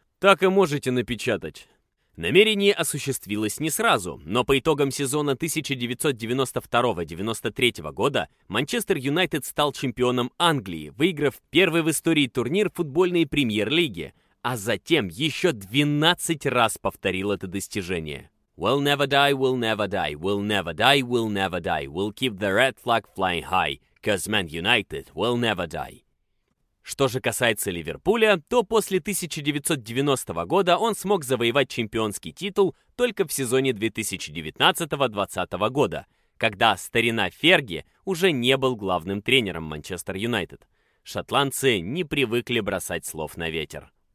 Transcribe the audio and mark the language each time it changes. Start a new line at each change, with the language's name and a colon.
Russian: «Так и можете напечатать». Намерение осуществилось не сразу, но по итогам сезона 1992-93 года Манчестер Юнайтед стал чемпионом Англии, выиграв первый в истории турнир футбольной премьер-лиги, а затем еще 12 раз повторил это достижение.
English: «We'll never die, we'll never die, we'll never die, we'll never die, we'll keep the red flag flying high, 'cause Man United will never die».
Russian: Что же касается Ливерпуля, то после 1990 года он смог завоевать чемпионский титул только в сезоне 2019-20 года, когда старина Ферги уже не был главным тренером Манчестер Юнайтед. Шотландцы не привыкли бросать слов на ветер.